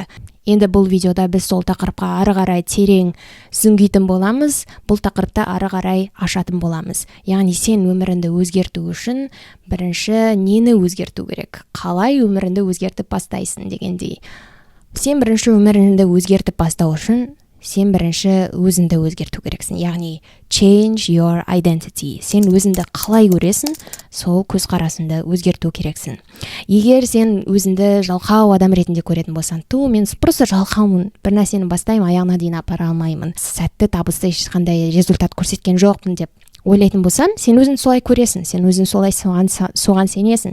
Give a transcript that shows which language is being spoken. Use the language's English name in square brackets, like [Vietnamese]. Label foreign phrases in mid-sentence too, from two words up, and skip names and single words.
[Kazakh] Енді бұл видеода біз сол тақырыпқа ары қарай терең сүңгитін боламыз, бұл тақырыпта ары қарай ашатын боламыз. Яғни сен өміріңді өзгерту үшін бірінші нені өзгерту керек? Қалай өміріңді өзгертіп бастайсың дегендей. Сен бірінші өміріңді өзгертіп бастау үшін сен бірінші өзіңді өзгерту керексің. [English] Яғни change your identity. [Kazakh] Сен өзіңді қалай көресің, сол көзқарасыңды өзгерту керексің. Егер сен өзіңді жалқау адам ретінде көретін болсаң, мен просто жалқаумын, бір нәрсені бастаймын, аяғына дейін апара алмаймын, сәтті табысты ешқандай результат көрсеткен жоқпын деп ойлайтын болсаң, сен өзің солай көресің, сен өзің солай соған сенесің.